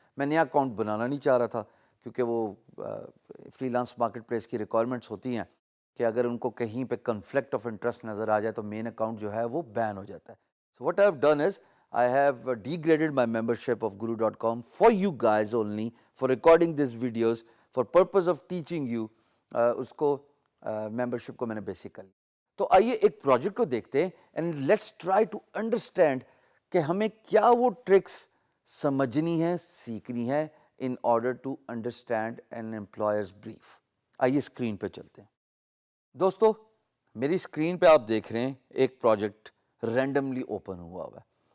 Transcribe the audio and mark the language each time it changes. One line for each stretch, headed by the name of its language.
Urdu: میں نیا اکاؤنٹ بنانا نہیں چاہ رہا تھا کیونکہ وہ فری لانس مارکیٹ پلیس کی ریکوائرمنٹس ہوتی ہیں کہ اگر ان کو کہیں پہ کنفلکٹ آف انٹرسٹ نظر آ جائے تو مین اکاؤنٹ جو ہے وہ بین ہو جاتا ہے.
English: So what I have done is I have degraded my membership of guru.com for you guys only, for recording these videos, for purpose of teaching you.
Urdu: اس کو membership کو میں نے بیسک کر لی. تو آئیے ایک پروجیکٹ کو دیکھتے ہیں
English: and let's try to understand
Urdu: کہ ہمیں کیا وہ ٹرکس سمجھنی ہے, سیکھنی ہے
English: in order to understand an employer's brief.
Urdu: آئیے اسکرین پہ چلتے ہیں. دوستو میری اسکرین پہ آپ دیکھ رہے ہیں ایک پروجیکٹ رینڈملی اوپن ہوا ہوا ہے.